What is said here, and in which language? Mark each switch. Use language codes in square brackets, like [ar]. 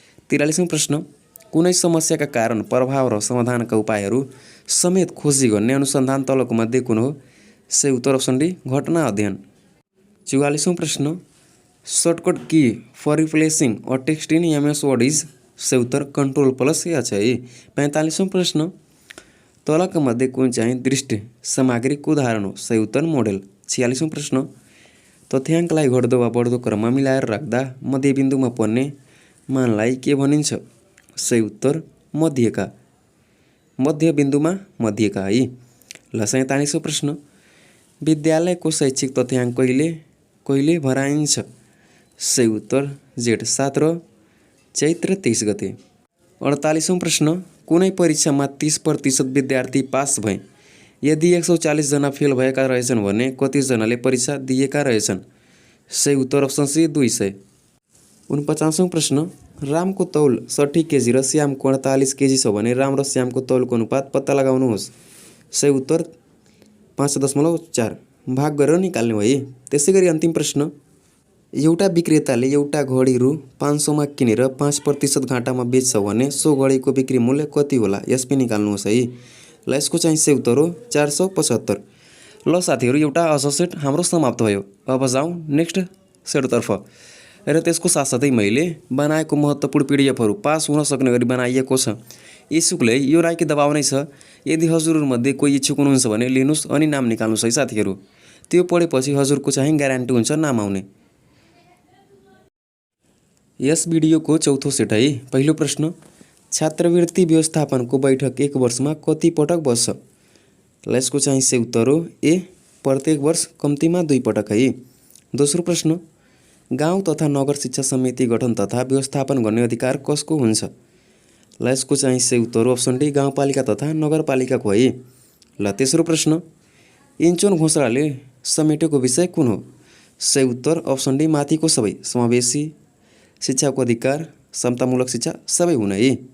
[ne] 43औं प्रश्न, कुनै समस्याका कारण, प्रभाव र समाधानका उपायहरू समेत खोजी गर्ने अनुसन्धान तलको मध्ये कुन हो? सही उत्तर अप्सन डी घटना अध्ययन। 44औं प्रश्न, [en] Shortcut key for replacing a text in MS Word is? [ne] सही उत्तर Ctrl+H है। 45औं प्रश्न, तलका मध्ये कुन चाहिँ दृष्टि सामग्रीको उदाहरण हो? सही उत्तर मोडेल। 46औं प्रश्न, तथ्याङ्कलाई घट्दो वा बढ्दो क्रममा मिलाएर राख्दा मध्यबिन्दुमा पर्ने मानलाई के भनिन्छ? सही उत्तर मध्यका, मध्यबिन्दुमा मध्यका है। ल 47औं प्रश्न, विद्यालयको शैक्षिक तथ्याङ्क कहिले भराइन्छ? सही उत्तर जेठ 7 र चैत्र 23 गते। 48औं प्रश्न, कुनै परीक्षामा 30% विद्यार्थी पास भए यदि 140 जना फेल भएका रहेछन् भने कति जनाले परीक्षा दिएका रहेछन्? सही उत्तर अप्सन सी 200। 49औं प्रश्न, रामको तौल 60 केजी र श्यामको 48 केजी छ भने राम र श्यामको तौलको अनुपात पत्ता लगाउनुहोस्। सही उत्तर 5.4 भाग गरेर निकाल्ने है। त्यसै गरी अन्तिम प्रश्न, एउटा विक्रेताले एउटा घडी रु 500 मा किनेर 5% घाटामा बेच्छ भने सो घडीको बिक्री मूल्य कति होला? यस पनि निकाल्नुहोस् है। ल यसको चाहिँ सही उत्तर हो 475। ल साथीहरू, एउटा अझ सेट हाम्रो समाप्त भयो। अब जाउँ नेक्स्ट सेटतर्फ। र त्यसको साथसाथै मैले बनाएको महत्त्वपूर्ण पिडिएफहरू पास हुन सक्ने गरी बनाइएको छ। इच्छुकले यो राईको दबाव नै छ। यदि हजुरहरूमध्ये कोही इच्छुक हुनुहुन्छ भने लिनुहोस् अनि नाम निकाल्नुहोस् है साथीहरू। त्यो पढेपछि हजुरको चाहिँ ग्यारेन्टी हुन्छ नाम आउने। यस भिडियोको चौथो सेट है। पहिलो प्रश्न, छात्रवृत्ति व्यवस्थापनको बैठक 1 वर्षमा कति पटक बस्छ? ल यसको चाहिँ सही उत्तर हो ए प्रत्येक वर्ष कम्तीमा 2 पटक है। दोस्रो प्रश्न, गाउँ तथा नगर शिक्षा समिति गठन तथा व्यवस्थापन गर्ने अधिकार कसको हुन्छ? ल यसको चाहिँ सही उत्तर हो अप्सन डी गाउँपालिका तथा नगरपालिकाको है। ल तेस्रो प्रश्न, इन्चोन घोषणाले समेटेको विषय कुन हो? सही उत्तर अप्सन डी माथिको सबै, समावेशी शिक्षाको अधिकार, समतामूलक शिक्षा सबै हुन् है।